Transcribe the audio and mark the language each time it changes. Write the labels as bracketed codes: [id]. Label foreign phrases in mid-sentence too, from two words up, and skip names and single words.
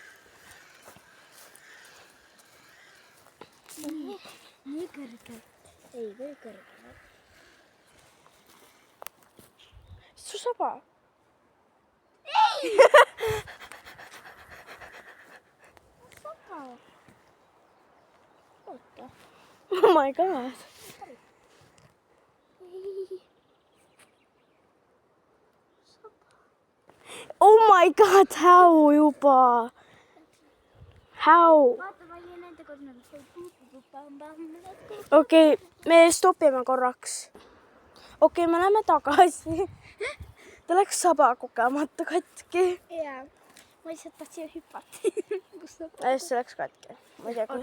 [et] Nii kõrgelt. Ei, või kõrgelt. Su saba. Ei! Saba. Oota. [en] Oh my god. [et] Ei. Saba. [en] Oh my god, how juba? How? [et] Vaata, ma ei nende kodune. Okei, me stopime korraks. Okei, me läheme tagasi. Ta läks saba kogemata katki. Jaa. Ma lihtsalt tahtsin hüpata. See läks katki. Ma ei tea, kui...